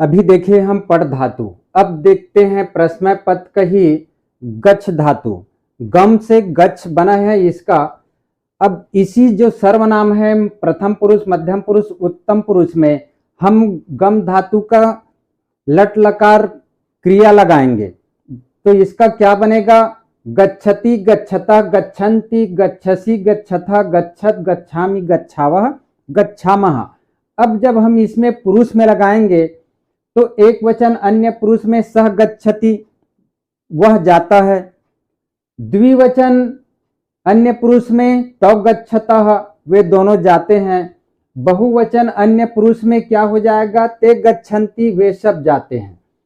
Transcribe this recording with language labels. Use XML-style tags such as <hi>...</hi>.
<hi>अभी देखिए हम पढ़ धातु। अब देखते हैं प्रश्न पद कही गच्छ धातु। गम से गच्छ बना है इसका। अब इसी जो सर्वनाम है प्रथम पुरुष, मध्यम पुरुष, उत्तम पुरुष में हम गम धातु का लट लकार क्रिया लगाएंगे। तो इसका क्या बनेगा?</hi> <sa>गच्छति, गच्छता, गच्छन्ति, गच्छसि, गच्छथा, गच्छत, गच्छामि, गच्छावः, गच्छामः।</sa> <hi>अब जब हम इसमें पुरुष में लगाएंगे तो एक वचन अन्य पुरुष में</hi> <sa>सह गच्छति,</sa> <hi>वह जाता है। द्विवचन अन्य पुरुष में</hi> <sa>तौ गच्छतः,</sa> <hi>वे दोनों जाते हैं। बहुवचन अन्य पुरुष में क्या हो जाएगा?</hi> <sa>ते गच्छन्ति,</sa> <hi>वे सब जाते हैं।</hi>